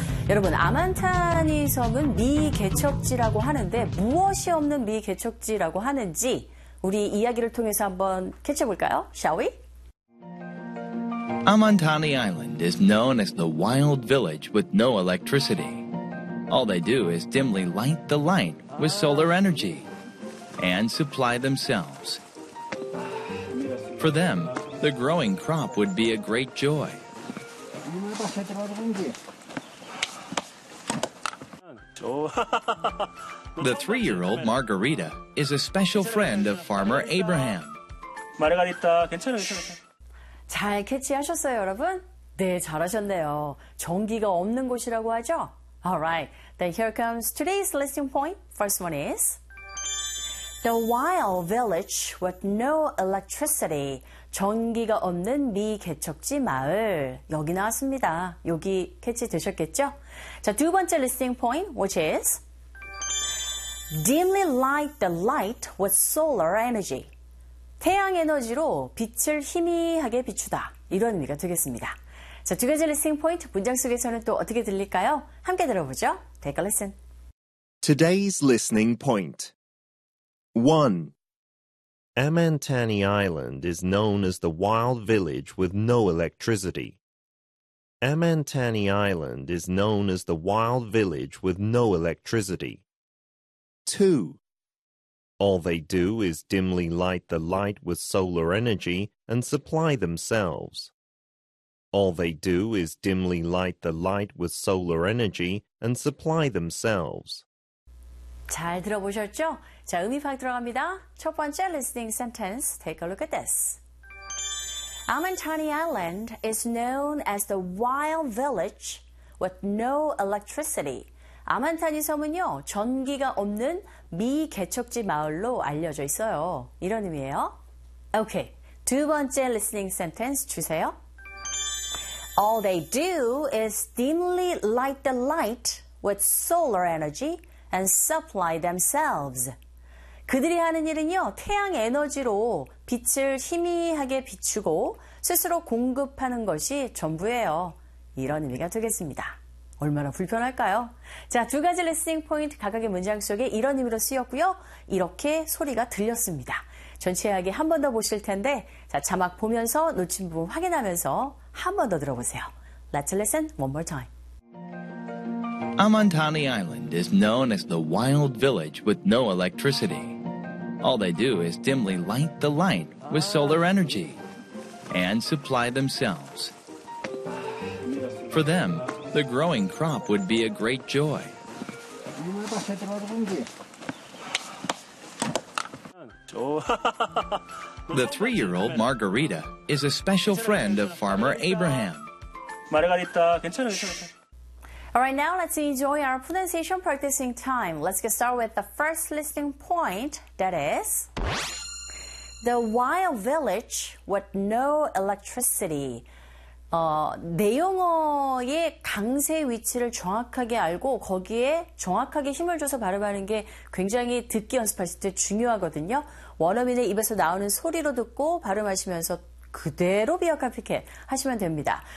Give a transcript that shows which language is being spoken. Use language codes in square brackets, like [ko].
[ko] 여러분, 아만타니성은 미개척지라고 하는데 무엇이 없는 미개척지라고 하는지 우리 이야기를 통해서 한번 캐쳐볼까요? [en] Shall we? Amantani Island is known as the wild village with no electricity. All they do is dimly light the light with solar energy and supply themselves. For them, the growing crop would be a great joy. The three-year-old Margarita is a special friend of farmer Abraham. [ko] Margarita, 괜찮아요. 잘 캐치하셨어요, 여러분? 네, 잘하셨네요. 전기가 없는 곳이라고 하죠? [en] Alright, then here comes today's listening point. First one is The wild village with no electricity. [ko] 전기가 없는 미개척지 마을. 여기 나왔습니다. 여기 캐치 되셨겠죠? 자, 두 번째 [en] listening point, which is Dimly light the light with solar energy. [ko] 태양 에너지로 빛을 희미하게 비추다. 이런 의미가 되겠습니다. 자, 두 가지 리스닝 포인트 문장 속에서는 또 어떻게 들릴까요? 함께 들어보죠. [en] Take a listen. Today's listening point. 1. Amantani Island is known as the wild village with no electricity. Amantani Island is known as the wild village with no electricity. 2. All they do is dimly light the light with solar energy and supply themselves. All they do is dimly light the light with solar energy and supply themselves. [ko] 잘 들어보셨죠? 자, 의미 파악 들어갑니다. 첫 번째 [en] listening sentence, take a look at this. Amantani Island is known as the wild village with no electricity. [ko] 아만타니 섬은요, 전기가 없는 미개척지 마을로 알려져 있어요. 이런 의미예요. Okay, 두 번째 listening sentence 주세요. [en] All they do is dimly light the light with solar energy and supply themselves. [ko] 그들이 하는 일은요, 태양 에너지로 빛을 희미하게 비추고 스스로 공급하는 것이 전부예요. 이런 의미가 되겠습니다. 얼마나 불편할까요? 자, 두 가지 리스닝 포인트 각각의 문장 속에 이런 의미로 쓰였고요. 이렇게 소리가 들렸습니다. 전체 이야기 한 번 더 보실 텐데 자, 자막 보면서 놓친 부분 확인하면서 한 번 더 들어보세요. [en] Let's listen one more time. Amantani Island is known as the wild village with no electricity. All they do is dimly light the light with solar energy and supply themselves. For them, the growing crop would be a great joy. The three-year-old Margarita is a special friend of farmer Abraham. [ko] Margarita, 괜찮아요. [en] All right, now let's enjoy our pronunciation practicing time. Let's get started with the first listening point, that is the wild village with no electricity. [ko] 내용어의 강세 위치를 정확하게 알고 거기에 정확하게 힘을 줘서 발음하는 게 굉장히 듣기 연습하실 때 중요하거든요. 원어민의 입에서 나오는 소리로 듣고 발음하시면서 그대로 비어카피켓 하시면 됩니다.